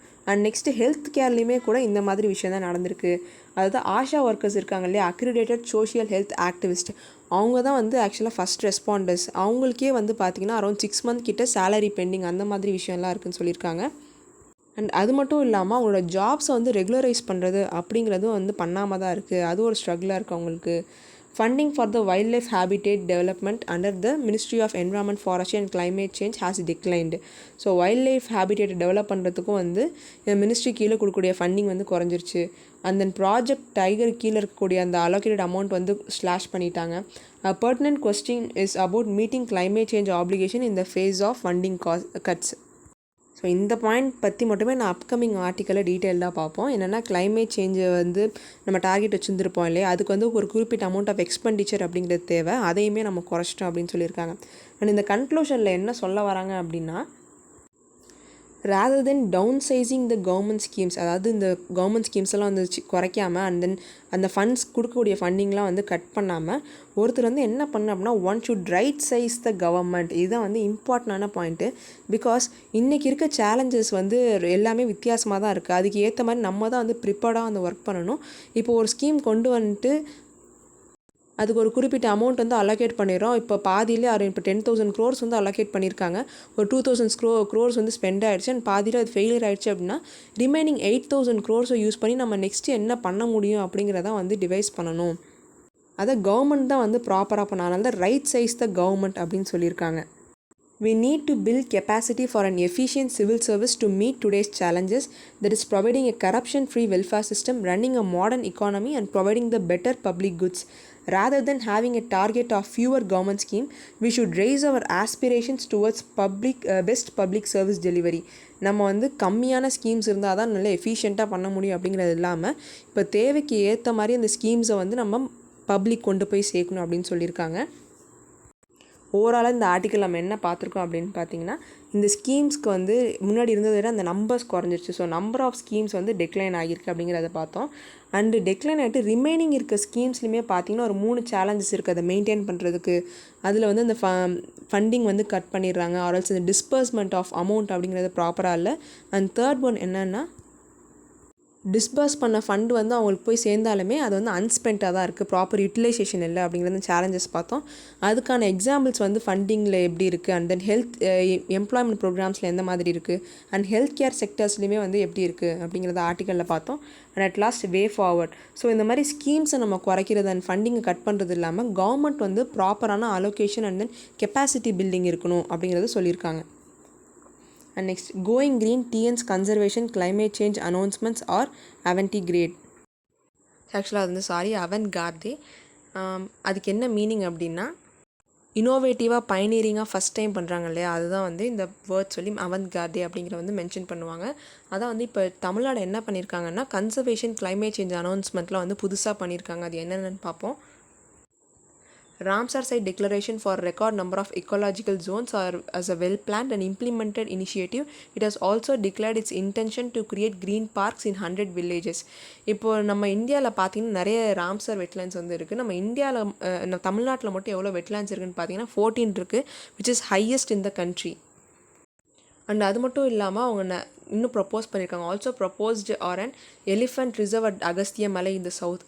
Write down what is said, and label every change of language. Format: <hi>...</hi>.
<ta>And next health கேர்லேயுமே கூட இந்த மாதிரி விஷயம் தான் நடந்திருக்கு. அதாவது ஆஷா ஒர்க்கர்ஸ் இருக்காங்க இல்லையா, அக்ரிடேட்டட் சோஷியல் ஹெல்த் ஆக்டிவிஸ்ட், அவங்க தான் வந்து ஆக்சுவலாக ஃபஸ்ட் ரெஸ்பாண்டர்ஸ். அவங்களுக்கே வந்து பார்த்திங்கன்னா அரௌண்ட் 6 month கிட்ட சேலரி பெண்டிங் அந்த மாதிரி விஷயம்லாம் இருக்குதுன்னு சொல்லியிருக்காங்க. அண்ட் அது மட்டும் இல்லாமல் அவங்களோட ஜாப்ஸை வந்து ரெகுலரைஸ் பண்ணுறது அப்படிங்கிறதும் வந்து பண்ணாமல் தான் இருக்குது. அது ஒரு ஸ்ட்ரகிளாக இருக்குது அவங்களுக்கு.</ta> <en>Funding for the wildlife habitat development under the Ministry of Environment, Forestry and Climate Change has declined.</en> <ta>So wild habitat develop பண்ணுறதுக்கும் வந்து மினிஸ்ட்ரி கீழே கொடுக்கக்கூடிய ஃபண்டிங் வந்து குறைஞ்சிருச்சு. அண்ட் தென் ப்ராஜெக்ட் டைகர் கீழே இருக்கக்கூடிய அந்த அலோகேட்டட் அமௌண்ட் வந்து ஸ்லாஷ் பண்ணிட்டாங்க.</ta> <en>A pertinent question is about meeting climate change obligation in the face of funding cuts.</en> <ta>So இந்த பாயிண்ட் பற்றி மட்டுமே நான் அப்கமிங் ஆர்டிக்கலை டீட்டெயில்டாக பார்ப்போம். என்னென்னா கிளைமேட் சேஞ்சை வந்து நம்ம டார்கெட் வச்சுருந்துருப்போம் இல்லையா, அதுக்கு வந்து ஒரு குறிப்பிட்ட அமௌண்ட் ஆஃப் எக்ஸ்பெண்டிச்சர் அப்படிங்கிறது தேவை, அதையுமே நம்ம குறைச்சிட்டோம் அப்படின்னு சொல்லியிருக்காங்க. அண்ட் இந்த கன்க்ளூஷனில் என்ன சொல்ல வராங்க அப்படின்னா,</ta> <en>rather than downsizing the government schemes,</en> <ta>அதாவது இந்த கவர்மெண்ட் ஸ்கீம்ஸ்லாம் வந்து குறைக்காமல் அண்ட் தென் அந்த ஃபண்ட்ஸ் கொடுக்கக்கூடிய ஃபண்டிங்லாம் வந்து கட் பண்ணாமல் ஒருத்தர் வந்து என்ன பண்ண அப்படின்னா</ta> <en>One should right size the government.</en> <ta>இதுதான் வந்து இம்பார்ட்டண்டான பாயிண்ட்டு. பிகாஸ் இன்றைக்கி இருக்க சேலஞ்சஸ் வந்து எல்லாமே வித்தியாசமாக தான் இருக்குது. அதுக்கு ஏற்ற மாதிரி நம்ம தான் வந்து ப்ரிப்பேர்டாக வந்து ஒர்க் பண்ணணும். இப்போ ஒரு ஸ்கீம் கொண்டு வந்துட்டு அதுக்கு ஒரு குறிப்பிட்ட அமௌண்ட் வந்து அலோகேட் பண்ணிடுறோம். இப்போ பாதியிலே இப்போ 10,000 crores வந்து அலோகேட் பண்ணியிருக்காங்க. ஒரு 2,000 crores வந்து ஸ்பெண்ட் ஆகிடுச்சு அண்ட் பாதியில் அது ஃபெயிலியர் ஆகிடுச்சு அப்படின்னா ரிமைனிங் 8,000 crores யூஸ் பண்ணி நம்ம நெக்ஸ்ட்டு என்ன பண்ண முடியும் அப்படிங்கிறத வந்து டிவைஸ் பண்ணணும். அதை கவர்மெண்ட் தான் வந்து ப்ராப்பராக பண்ணாலும் தான்</ta> <en>right size the government</en> <ta>அப்படின்னு சொல்லியிருக்காங்க.</ta> <en>We need to build capacity for an efficient civil service to meet today's challenges, that is providing a corruption-free welfare system, running a modern economy and providing the better public goods. Rather than having a target of fewer government schemes, we should raise our aspirations towards best public service delivery.</en> <ta>நம்ம வந்து கம்மியான schemes இருந்தால் தான் நல்லா எஃபிஷியண்ட்டாக பண்ண முடியும் அப்படிங்கிறது இல்லாமல் இப்போ தேவைக்கு ஏற்ற மாதிரி அந்த ஸ்கீம்ஸை வந்து நம்ம பப்ளிக் கொண்டு போய் சேர்க்கணும் அப்படின்னு சொல்லியிருக்காங்க. ஓவராலாக இந்த ஆர்டிக்கல் நம்ம என்ன பார்த்துருக்கோம் அப்படின்னு பார்த்தீங்கன்னா, இந்த ஸ்கீம்ஸ்க்கு வந்து முன்னாடி இருந்ததை விட அந்த நம்பர்ஸ் குறைஞ்சிருச்சு. ஸோ நம்பர் ஆஃப் ஸ்கீம்ஸ் வந்து டெக்ளைன் ஆகியிருக்கு அப்படிங்கிறத பார்த்தோம். அண்டு டெக்ளைன் ஆகிட்டு ரிமைனிங் இருக்க ஸ்கீம்ஸ்லையுமே பார்த்தீங்கன்னா ஒரு 3 சேலஞ்சஸ் இருக்குது அதை மெயின்டைன் பண்ணுறதுக்கு. அதில் வந்து அந்த ஃபண்டிங் வந்து கட் பண்ணிடுறாங்க, ஆர்எல்ஸ் இந்த டிஸ்பர்ஸ்மெண்ட் ஆஃப் அமௌண்ட் அப்படிங்கிறது ப்ராப்பராக இல்லை. அண்ட் தேர்ட் ஒன் என்னென்னா, டிஸ்பர்ஸ் பண்ண ஃபண்டு வந்து அவங்களுக்கு போய் சேர்ந்தாலுமே அது வந்து அன்ஸ்பென்ட்டாக தான் இருக்குது, ப்ராப்பர் யூட்டிலைசேஷன் இல்லை அப்படிங்கிறது சேலஞ்சஸ் பார்த்தோம். அதுக்கான எக்ஸாம்பிள்ஸ் வந்து ஃபண்டிங்கில் எப்படி இருக்குது அண்ட் தென் ஹெல்த் எம்ப்ளாய்மெண்ட் ப்ரோக்ராம்ஸில் எந்த மாதிரி இருக்குது அண்ட் ஹெல்த் கேர் செக்டர்ஸ்லையுமே வந்து எப்படி இருக்குது அப்படிங்கிறத ஆர்டிக்கலில் பார்த்தோம். And at last way forward. So இந்த மாதிரி ஸ்கீம்ஸை நம்ம குறைக்கிறது அண்ட் ஃபண்டிங்கை கட் பண்ணுறது இல்லாமல் கவர்மெண்ட் வந்து ப்ராப்பரான allocation and then capacity building இருக்கணும் அப்படிங்கிறத சொல்லியிருக்காங்க.</ta> <en>And next, going green TN's conservation climate change announcements are avant-garde.</en> <ta>ஆக்சுவலாக அது வந்து avant-garde. அதுக்கு என்ன மீனிங் அப்படின்னா இனோவேட்டிவாக பைனியரிங்காக ஃபஸ்ட் டைம் பண்ணுறாங்க இல்லையா, அதுதான் வந்து இந்த வேர்ட் சொல்லி avant-garde அப்படிங்கிற வந்து மென்ஷன் பண்ணுவாங்க. அதான் வந்து இப்போ தமிழ்நாடு என்ன பண்ணியிருக்காங்கன்னா கன்சர்வேஷன் climate change அனௌன்ஸ்மெண்ட்லாம் வந்து புதுசாக பண்ணியிருக்காங்க. அது என்னென்னு பார்ப்போம்.</ta> <en>Ramsar Site Declaration for record number of ecological zones are as a well-planned and implemented initiative. It has also declared its intention to create green parks in 100 villages.</en> <ta>இப்போ நம்ம இந்தியாவில் பார்த்தீங்கன்னா நிறைய ராம்சர் வெட்லேண்ட்ஸ் வந்து இருக்குது. நம்ம இந்தியாவில் தமிழ்நாட்டில் மட்டும் எவ்வளோ வெட்லேண்ட்ஸ் இருக்குதுன்னு பார்த்தீங்கன்னா 14 இருக்குது,</ta> <en>which is highest in the country.</en> <ta>And அது மட்டும் இல்லாமல் அவங்க இன்னும் ப்ரப்போஸ் பண்ணியிருக்காங்க. Also proposed R and elephant reserve at Agastya மலை இந்த சவுத்.</ta>